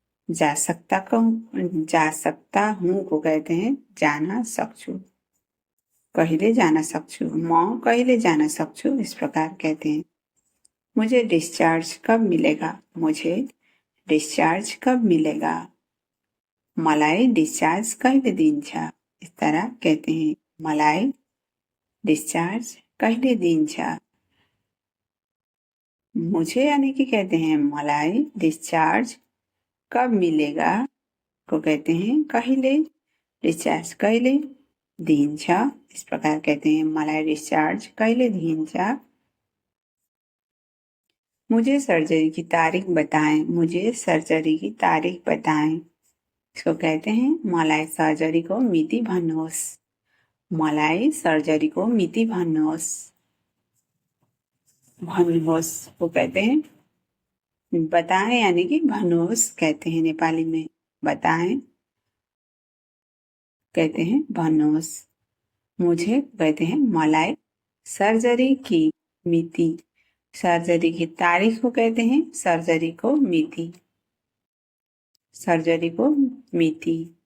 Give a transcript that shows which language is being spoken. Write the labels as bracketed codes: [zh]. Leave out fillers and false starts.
[hi] जा सकता हूँ को कहते हैं [ne] जान सक्छु, कहिले जान सक्छु, म कहिले जान सक्छु। [hi] इस प्रकार कहते हैं। मुझे डिस्चार्ज कब मिलेगा, मुझे डिस्चार्ज कब मिलेगा। [ne] मलाई डिस्चार्ज कहिले दिन्छ। [hi] इस तरह कहते हैं। [ne] मलाई डिस्चार्ज कहिले दिन्छ। मुझे यानी कि कहते हैं मलाई डिस्चार्ज कब मिलेगा को कहते हैं कहिले, डिस्चार्ज कहिले दिन्छ। [hi] इस प्रकार कहते हैं [ne] मलाई डिस्चार्ज कहिले दिन्छ। [hi] मुझे सर्जरी की तारीख बताएं, मुझे सर्जरी की तारीख बताएं। इसको कहते हैं [ne] मलाई सर्जरीको मिति भन्नुहोस्, मलाई सर्जरीको मिति भन्नुहोस्। [hi] भन्नुहोस् को कहते हैं बताएं यानी कि भन्नुहोस् कहते हैं नेपाली में। बताएं कहते हैं भन्नुहोस्। मुझे कहते हैं मलाई सर्जरी की मिति, सर्जरी की तारीख को कहते हैं [ne] सर्जरी को मिति, सर्जरी को मिति।